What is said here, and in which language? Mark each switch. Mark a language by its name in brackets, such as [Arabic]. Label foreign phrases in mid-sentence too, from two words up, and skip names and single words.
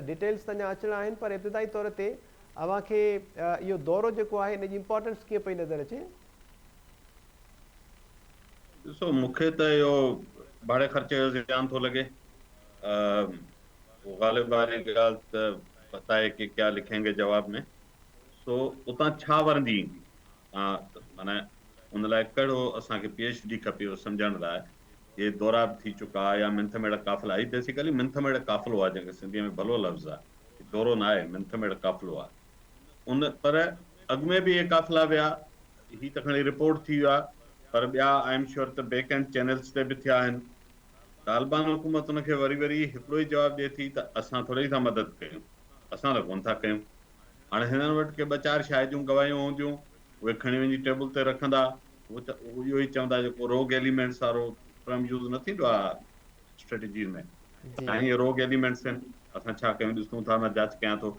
[Sindhi] डिटेल्स त अञा अचणा आहिनि पर इब्तिदाई तौर ते अव्हांखे इहो दौरो जेको आहे इन जी इम्पोर्टेंस कीअं पई नज़र अचे? ॾिसो मूंखे त इहो भाड़े ख़र्चे जो ज़ियान थो लॻे। ग़ालिब वारी ॻाल्हि त बताए कि [Urdu] کیا لکھیں گے جواب میں, [Sindhi] सो उतां छा वरंदी ईंदी माना उन लाइ कहिड़ो असांखे PhD खपे उहो सम्झण लाइ। [Urdu] یہ دورہ [Sindhi] बि थी चुका या मिंथ मेड़ काफ़िला, ही बेसिकली मिंथ मेड़ काफ़िलो आहे जंहिंखे सिंधीअ में भलो लफ़्ज़ आहे। दौरो न आहे, मिंथ मेड़ काफ़िलो आहे। उन पर अॻु में बि इहे काफ़िला विया, ही त खणी रिपोर्ट थी वियो आहे, पर ॿिया [English] I am sure [Sindhi] त [English] back end channels [Sindhi] ते बि थिया आहिनि। तालिबान हुकूमत उनखे वरी वरी हिकिड़ो ई जवाबु ॾिए थी त असां थोरी था मदद कयूं, असां त कोन था कयूं। हाणे हिननि वटि के ॿ चारि शायदि जूं गवाहियूं हूंदियूं, उहे खणी वञी टेबल ते रखंदा, उहो इहो ई चवंदा जेको [English] rogue elements [Sindhi] वारो [English] term use [Sindhi] न थींदो आहे स्ट्रेटजी में, ऐं इहे [English] rogue elements [Sindhi] आहिनि, असां छा कयूं ॾिसूं था, मां जांच कयां थो।